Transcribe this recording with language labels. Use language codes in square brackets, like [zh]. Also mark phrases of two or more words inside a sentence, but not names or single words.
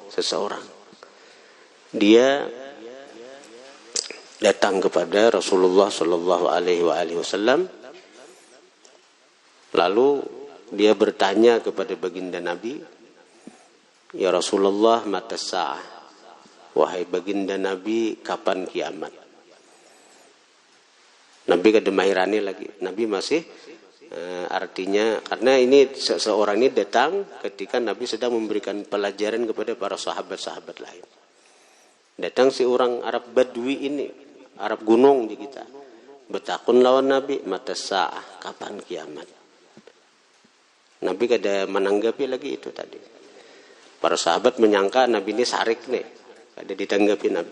[id] Dia datang kepada Rasulullah [ar] Shallallahu Alaihi Wasallam, [id] lalu dia bertanya kepada baginda Nabi, [ar] ya Rasulullah, mata sa'ah, [id] wahai baginda Nabi, kapan kiamat? [bjn] Nabi kada mahirani lagi, Nabi masih artinya karena ini seseorang ini datang ketika Nabi sedang memberikan pelajaran kepada para sahabat-sahabat lain. [id] Datang si orang Arab Badui ini, Arab gunung di kita. [bjn] Betakun lawan Nabi, [ar] mata sa'ah, [bjn] kapan kiamat? Nabi kada menanggapi lagi itu tadi. Para sahabat menyangka Nabi ini sarik nih, kada ditanggapi Nabi.